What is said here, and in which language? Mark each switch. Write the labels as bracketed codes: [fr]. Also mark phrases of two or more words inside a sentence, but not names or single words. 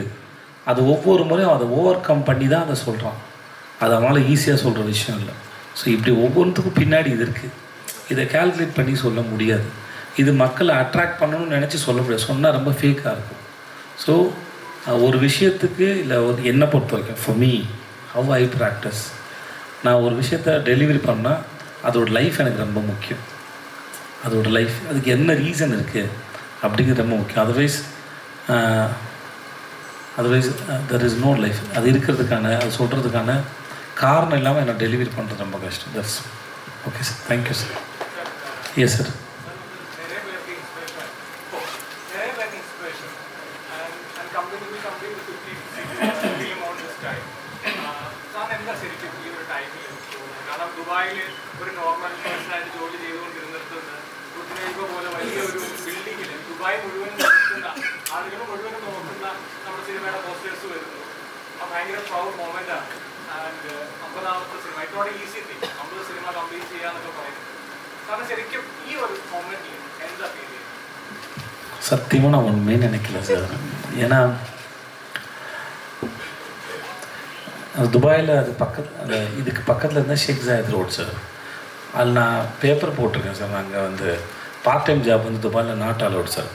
[ta] அது ஒவ்வொரு முறையும் அதை [en] over come [ta] பண்ணி தான் அதை சொல்கிறான். அது அவனால் ஈஸியாக சொல்கிற விஷயம் இல்லை. ஸோ இப்படி ஒவ்வொன்றுத்துக்கும் பின்னாடி இது இருக்குது. இதை கால்குலேட் பண்ணி சொல்ல முடியாது. இது மக்களை அட்ராக்ட் பண்ணணும்னு நினச்சி சொல்ல முடியாது. சொன்னால் ரொம்ப ஃபேக்காக இருக்கும். ஸோ ஒரு விஷயத்துக்கு இல்லை என்னை பொறுத்த வரைக்கும் [en] for me how I practise, [ta] நான் ஒரு விஷயத்தை டெலிவரி பண்ணால் அதோடய லைஃப் எனக்கு ரொம்ப முக்கியம். அதோடய லைஃப் அதுக்கு என்ன ரீசன் இருக்குது அப்படிங்கிறது ரொம்ப முக்கியம். [en] Otherwise there is no life. [ta] அது இருக்கிறதுக்கான அது சொல்கிறதுக்கான காரணம் இல்லாமல் என்னை டெலிவரி பண்ணுறது ரொம்ப கஷ்டம். [en] That's okay sir. Thank you sir. Yes sir. [ml] ദുബായിൽ ഒരു നോർമൽ പേഴ്സണായിട്ട് ജോലി ചെയ്തുകൊണ്ടിരുന്നിടത്ത് പോലെ വലിയൊരു ബിൽഡിങ്ങിൽ ദുബായ് മുഴുവൻ നോക്കുന്ന ആളുകൾ മുഴുവൻ നോക്കുന്ന നമ്മുടെ സിനിമയുടെ പോസ്റ്റേഴ്സ് വരുന്നു. ആ ഭയങ്കര പ്രൗഡ് മൊമെൻ്റാണ്. ആൻഡ് 50ാമത്തെ സിനിമ ഇറ്റോടെ [en] easy thing [ml] 50 സിനിമ കംപ്ലീറ്റ് ചെയ്യാന്നൊക്കെ പറയുന്നത്. കാരണം ശരിക്കും ഈ ഒരു മൊമെൻറ്റിൽ എന്താ ഫീൽ ചെയ്യുന്നത്? [ta] சத்தியமாக நான் ஒன்றுமே நினைக்கல சார். ஏன்னா துபாயில் அது இதுக்கு பக்கத்தில் இருந்தால் ஷேக் ஜாயத் ரோட் சார். அதில் நான் பேப்பர் போட்டிருக்கேன் சார். நாங்கள் வந்து [en] part time job [ta] வந்து துபாயில் [en] not allowed sir.